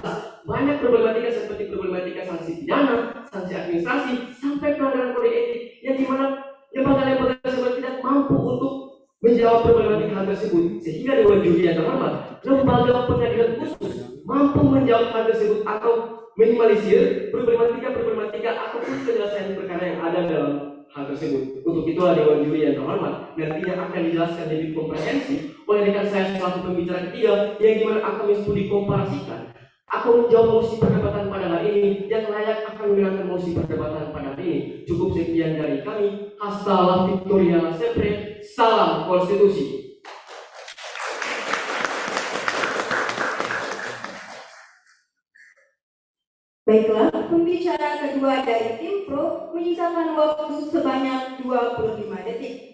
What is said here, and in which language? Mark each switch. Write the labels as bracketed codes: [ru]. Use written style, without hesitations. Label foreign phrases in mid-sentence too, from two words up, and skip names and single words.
[id] Banyak problematika seperti problematika sanksi pidana, sanksi administrasi, sampai pelanggaran kode etik yang dimana lembaga-lembaga tersebut tidak mampu untuk menjawab problematika hal tersebut, sehingga Dewan Juri yang terhormat, lembaga pengadilan khusus mampu menjawab hal tersebut atau minimalisir problematika ataupun penyelesaian perkara yang ada dalam hal tersebut. Untuk itulah Dewan Juri yang terhormat nantinya akan dijelaskan lebih komprehensif oleh rekan saya selaku pembicara ketiga, yang dimana akan studi komparasikan aku menjawab mosi perdebatan pada hari ini yang layak akan memenangkan mosi perdebatan pada hari ini. Cukup sekian dari kami. [es] Hasta la victoria sempre. [id] Salam konstitusi. Baiklah, pembicara kedua dari tim pro menyisakan waktu sebanyak 25 detik.